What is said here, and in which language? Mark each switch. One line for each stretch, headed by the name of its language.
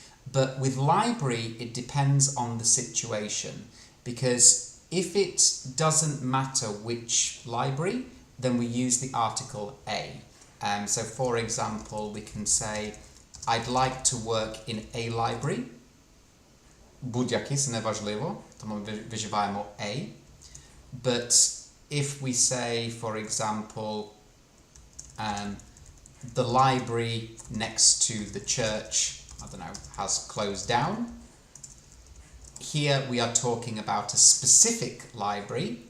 English: But with library, it depends on the situation, because if it doesn't matter which library, then we use the article a. So for example, we can say, I'd like to work in a library.
Ukrainian: Будь-який, це неважливо, тому вживаємо a.
English: But if we say, for example, the library next to the church, I don't know, has closed down. Here we are talking about a specific library.